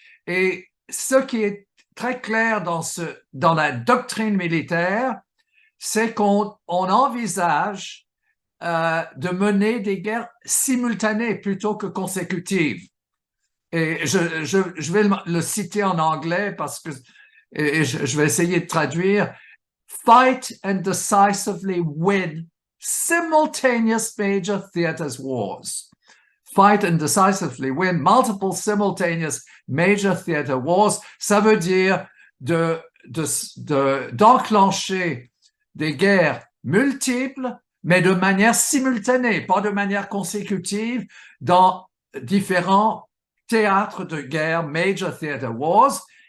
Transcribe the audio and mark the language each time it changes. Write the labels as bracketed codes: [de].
[fr] Et ce qui est très clair dans la doctrine militaire, c'est qu'on envisage de mener des guerres simultanées plutôt que consécutives. Et je vais le citer en anglais parce que je vais essayer de traduire. [en] Fight and decisively win simultaneous major theaters wars. Fight and decisively win multiple simultaneous major theater wars. [fr] Ça veut dire d'enclencher des guerres multiples, mais de manière simultanée, pas de manière consécutive, dans différents théâtres de guerre, major theater wars.